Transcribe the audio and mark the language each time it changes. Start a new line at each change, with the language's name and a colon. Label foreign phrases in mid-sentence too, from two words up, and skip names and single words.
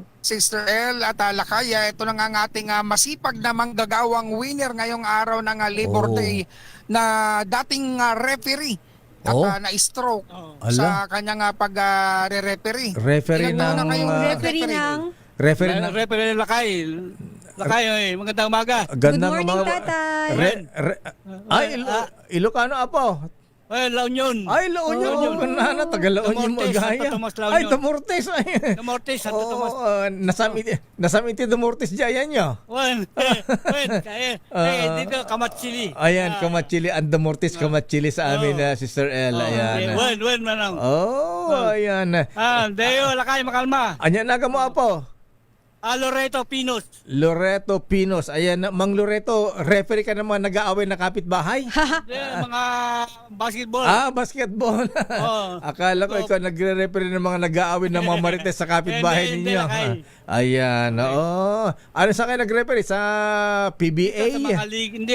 Filipino: Sister El at Lakaya, ito na nga ang ating masipag na manggagawang winner ngayong araw ng Labor Day na dating referee at na-stroke sa kanyang pag-referee. Referee ng... Referee ng... Referee Lakay. Lakay, magandang umaga.
English: Good morning, tatay.
Filipino: Ilocano apo. Ay, La Union. Ay, La Union. Nana, taga La Union magaya. Ay, Damortes. Damortes, Santo Tomas.
Iloko: Nasamiti Damortes dyan nyo. Wen, kaya. Dito, Kamatsili.
Filipino: Ayan, Kamatsili. Ang Damortes, Kamatsili sa amin, Sister El. Ayan.
Iloko: Wen, manang.
Filipino: Ayan.
Iloko: Deo, Lakay, makalma. Anyan naga mo apo. Loreto Pinos.
Filipino: Loreto Pinos. Ayan, Mang Loreto, referee ka naman nag-aaway na kapitbahay? Mga basketball. Basketball. Akala ko ikaw nagre-referee ng mga nag-aaway ng mga marites sa kapitbahay ninyo. Ayan, ano sa kayo nag-referee? Sa PBA? Sa mga liga. Hindi,